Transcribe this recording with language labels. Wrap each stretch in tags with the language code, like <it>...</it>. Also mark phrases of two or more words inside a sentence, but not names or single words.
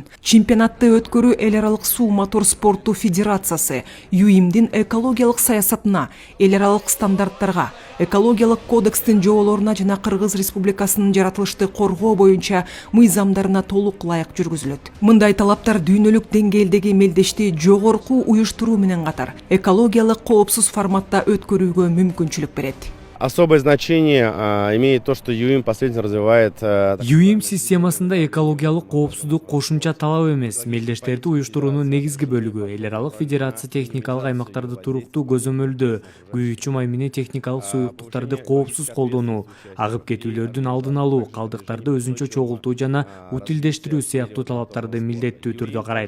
<ky>Чемпионатты өткөрүү эл аралык суу мотор спорту федерациясы ЮИМдин экологиялык саясатына, эл аралык стандарттарга, экологиялык кодекстин жоболоруна жана Кыргыз Республикасынын жаратылышты коргоо боюнча мыйзамдарына толук ылайык жүргүзүлөт. Мындай талаптар дүйнөлүк деңгээлдеги мелдешти жогорку уюштуруу менен катар экологиялык коопсуз форматта өткөрүүгө мүмкүнчүлүк берет.</ky> <ru>Особое значение имеет то, что ЮИМ последовательно развивает.</ru> <ky>ЮИМ системасында экологиялык коопсуздук кошумча талап эмес, мелдештерди уюштуруунун негизги бөлүгү. Эл аралык федерация техникалык аймактарды туруктуу көзөмөлдөө, күйүүчү май менен техникалык суюктуктарды коопсуз колдонуу, агып кетүүлөрдүн алдын алуу, калдыктарды өзүнчө чогултуу жана утилдештирүү сыяктуу талаптарды милдеттүү түрдө карайт.</ky>